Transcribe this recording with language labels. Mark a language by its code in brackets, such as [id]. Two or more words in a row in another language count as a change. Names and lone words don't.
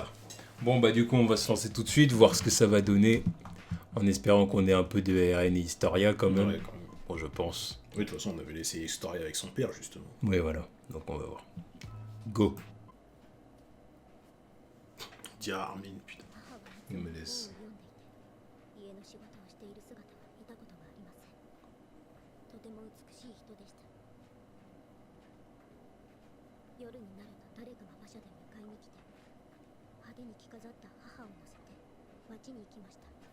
[fr] Bon bah du coup on va se lancer tout de suite, voir ce que ça va donner, en espérant qu'on ait un peu de RN et Historia quand même. Ouais, quand même. Bon je pense. Oui, de toute façon, on avait laissé Historia avec son père, justement. Oui voilà, donc on va voir. Go. Dis à Armin, putain. Il me laisse. [ja] 家の仕事をしている姿は見たことがありません。とても美しい人でした。夜になると誰かが馬車で迎えに来て、派手に着飾った母を乗せて町に行きました。